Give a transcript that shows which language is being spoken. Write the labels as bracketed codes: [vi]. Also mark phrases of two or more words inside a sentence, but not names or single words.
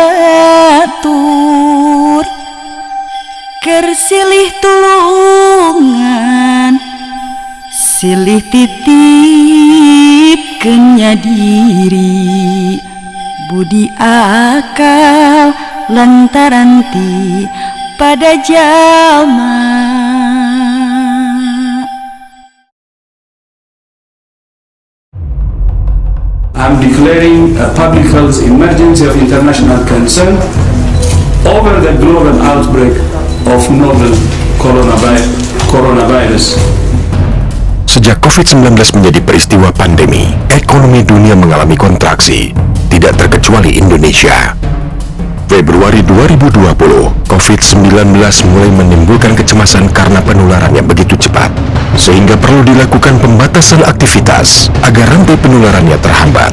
[su] batur keur silih tulungan silih titip kenya diri budi akal lantaran ti pada jalma. [en] I'm declaring a public health emergency of international concern over the global outbreak of novel coronavirus. [id] Sejak COVID-19 menjadi peristiwa pandemi, ekonomi dunia mengalami kontraksi, tidak terkecuali Indonesia. Februari 2020, COVID-19 mulai menimbulkan kecemasan karena penularannya begitu cepat, sehingga perlu dilakukan pembatasan aktivitas agar rantai penularannya terhambat.